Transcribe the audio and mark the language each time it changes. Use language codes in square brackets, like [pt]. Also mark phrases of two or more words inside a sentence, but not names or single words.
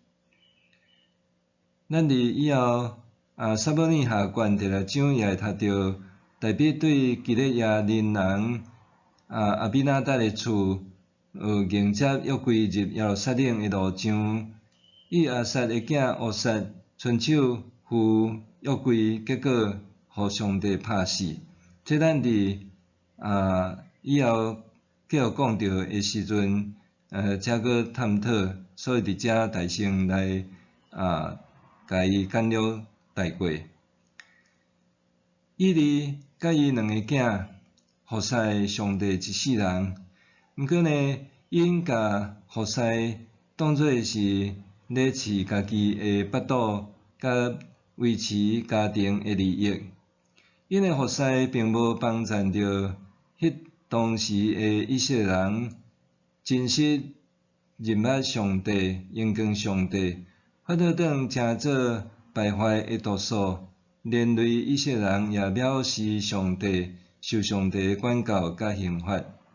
[nan] 咱伫以后撒母耳下卷第6章也会读到，大卫对基列耶人阿比拿达的厝，迎接约柜入耶路撒冷的路上，以亚撒的囝乌撒伸手扶约柜，结果互上帝拍死。这咱伫以后继续讲到的时阵，才搁探讨，所以伫遮大声来甲伊简略带过。以利甲伊两个囝服侍上帝一世人，毋过呢，因甲服侍当作是咧饲家己的腹肚，甲维持家庭的利益。因的服侍并无帮助着迄当时的以色列人真实认捌上帝、迎敬上帝，反倒当成做败坏的毒素，连累以色列人也藐视上帝，受上帝的管教甲刑罚。